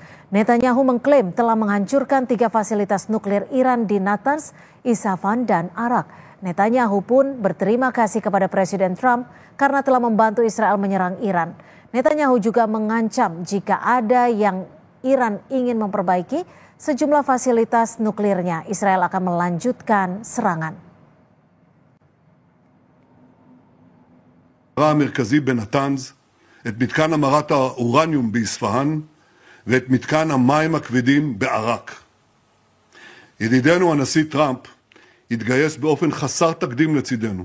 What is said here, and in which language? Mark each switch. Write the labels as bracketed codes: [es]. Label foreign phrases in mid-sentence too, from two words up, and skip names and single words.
[id] Netanyahu mengklaim telah menghancurkan 3 fasilitas nuklir Iran di Natanz, Isfahan, dan Arak. Netanyahu pun berterima kasih kepada Presiden Trump karena telah membantu Israel menyerang Iran. Netanyahu juga mengancam jika ada yang Iran ingin memperbaiki sejumlah fasilitas nuklirnya, Israel akan melanjutkan serangan. [he] המרכזי בנתנז, את מתקן המרת האורניום באספהאן ואת מתקן המים הכבדים בערק. ידידנו הנשיא טראמפ התגייס באופן חסר תקדים לצידנו.